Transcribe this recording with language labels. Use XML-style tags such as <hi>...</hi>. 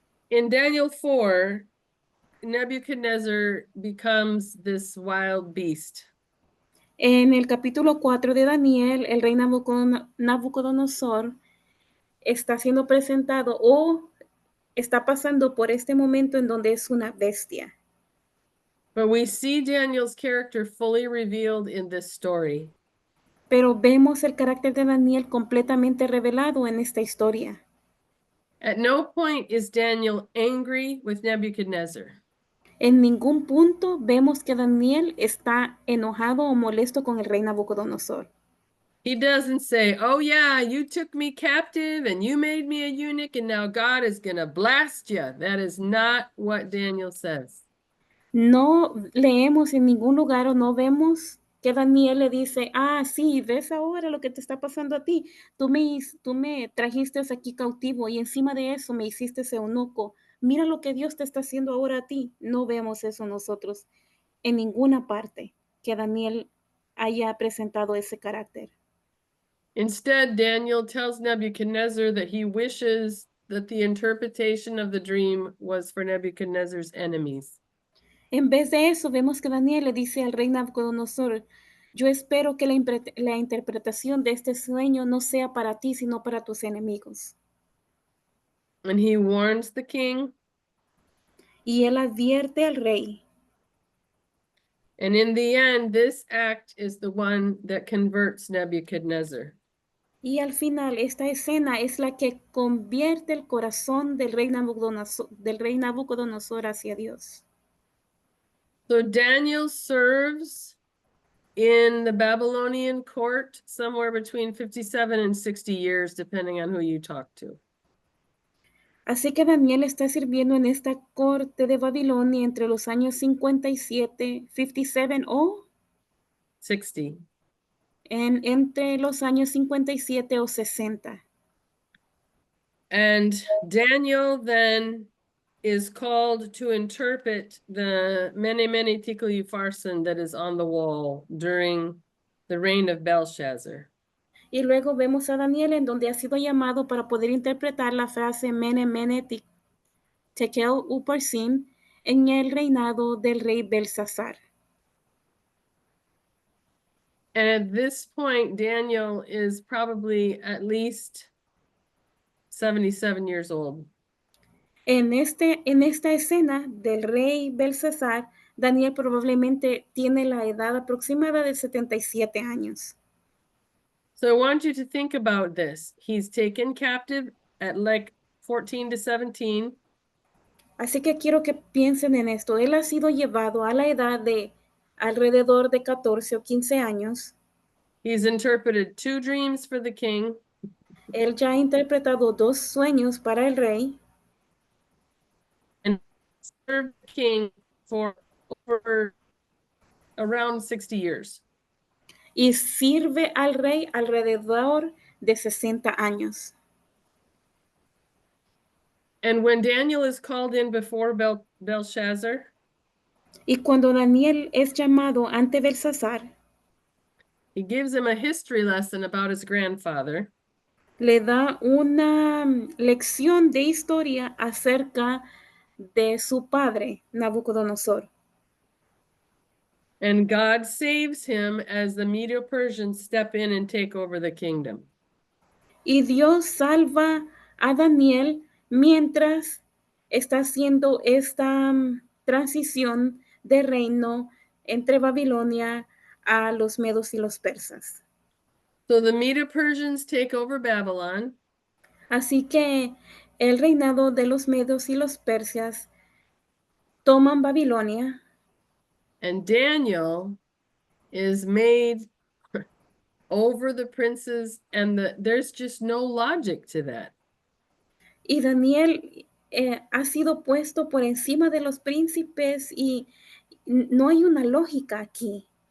<en>In Daniel 4, Nebuchadnezzar becomes this wild beast.</en> <es>En el capítulo 4 de Daniel, el rey Nabucodonosor está siendo presentado o está pasando por este momento en donde es una bestia.</es> <en>But we see Daniel's character fully revealed in this story.</en> <es>Pero vemos el carácter de Daniel completamente revelado en esta historia.</es> <en>At no point is Daniel angry with Nebuchadnezzar.</en> <es>En ningún punto vemos que Daniel está enojado o molesto con el rey Nabucodonosor.</es> <en>He doesn't say, oh yeah, you took me captive and you made me a eunuch and now God is going to blast you. That is not what Daniel says.</en> <es>No leemos en ningún lugar o no vemos que Daniel le dice, sí, ves ahora lo que te está pasando a ti. Tú me trajiste aquí cautivo y encima de eso me hiciste eunuco. Mira lo que Dios te está haciendo ahora a ti. No vemos eso nosotros en ninguna parte que Daniel haya presentado ese carácter.</es> <en>Instead, Daniel tells Nebuchadnezzar that he wishes that the interpretation of the dream was for Nebuchadnezzar's enemies.</en> <es>En vez de eso, vemos que Daniel le dice al rey Nabucodonosor, yo espero que la interpretación de este sueño no sea para ti, sino para tus enemigos.</es> <en>And he warns the king.</en> <es>Y él advierte al rey.</es> <en>And in the end, this act is the one that converts Nebuchadnezzar.</en> <es>Y al final, esta escena es la que convierte el corazón del rey Nabucodonosor hacia Dios.</es> <en>So Daniel serves in the Babylonian court somewhere between 57 and 60 years, depending on who you talk to.</en> <es>Así que Daniel está sirviendo en esta corte de Babilonia entre los años 57 o 60. entre los años 57 o 60.</es> <en>And Daniel then is called to interpret the Mene Mene Tekel Upharsin that is on the wall during the reign of Belshazzar.</en> <es>Y luego vemos a Daniel en donde ha sido llamado para poder interpretar la frase Mene Mene Tekel Upharsin en el reinado del rey Belsasar.</es> <en>And at this point, Daniel is probably at least 77 years old.</en> <es>En esta escena del rey Belsasar, Daniel probablemente tiene la edad aproximada de 77 años.</es> <en>So I want you to think about this. He's taken captive at like 14 to 17.</en> <es>Así que quiero que piensen en esto. Él ha sido llevado a la edad de alrededor de 14 o 15 años.</es> <en>He's interpreted 2 dreams for the king.</en> <es>Él ya ha interpretado 2 sueños para el rey</es> <en>Served the king for over around 60 years.</en> <es>y sirve al rey alrededor de 60 años.</es> <en>And when Daniel is called in before Belshazzar,</en> <es>Y cuando Daniel es llamado ante Belsasar,</es> <en>he gives him a history lesson about his grandfather.</en> <es>le da una lección de historia acerca de su padre, Nabucodonosor.</es> <en>And God saves him as the Medo-Persians step in and take over the kingdom.</en> <es>Y Dios salva a Daniel mientras está haciendo esta transición de reino entre Babilonia a los medos y los persas.</es> <en>So the Medo-Persians take over Babylon,</en> <es>Así que el reinado de los medos y los persas toman Babilonia</es> <en>and Daniel is made over the princes, and there's just no logic to that.</en> <es>y Daniel ha sido puesto por encima de los príncipes y no hay una lógica aquí.</es>